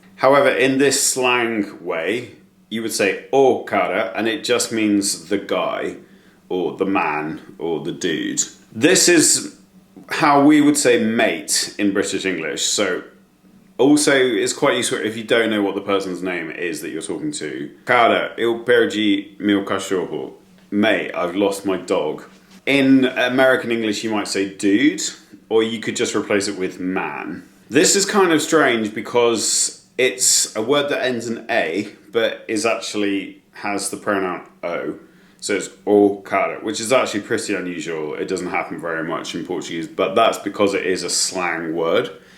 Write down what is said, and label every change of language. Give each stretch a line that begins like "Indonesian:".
English: However, in this slang way, you would say o cara, and it just means the guy, or the man, or the dude. This is how we would say mate in British English. So also, it's quite useful if you don't know what the person's name is that you're talking to.
Portuguese: Cara, eu perdi meu cachorro.
English: Mate, I've lost my dog. In American English, you might say dude, or you could just replace it with man. This is kind of strange because it's a word that ends in A, but has the pronoun O. So it's o cara, which is actually pretty unusual. It doesn't happen very much in Portuguese, but that's because it is a slang word.